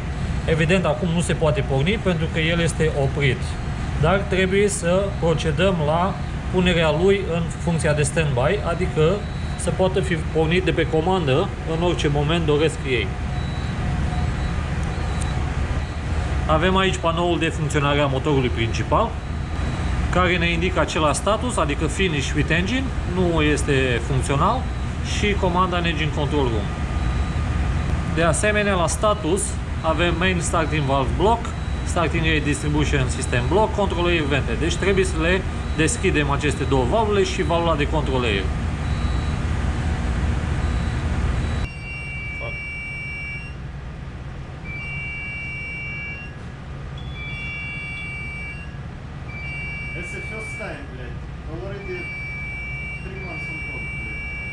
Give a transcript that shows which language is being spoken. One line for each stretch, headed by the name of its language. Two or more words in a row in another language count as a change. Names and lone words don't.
Romanian: Evident, acum nu se poate porni pentru că el este oprit, dar trebuie să procedăm la punerea lui în funcția de standby, adică să poată fi pornit de pe comandă în orice moment doresc ei. Avem aici panoul de funcționare a motorului principal, care ne indică același status, adică
English: finish with engine,
Romanian: nu este funcțional, și comanda în
English: engine control room.
Romanian: De asemenea, la status avem
English: main starting valve block, starting air distribution system block, control air vente.
Romanian: Deci trebuie să le deschidem aceste două valvule și valvula de
English: control air. It's the first time, блядь. Already 3 months on board, блядь.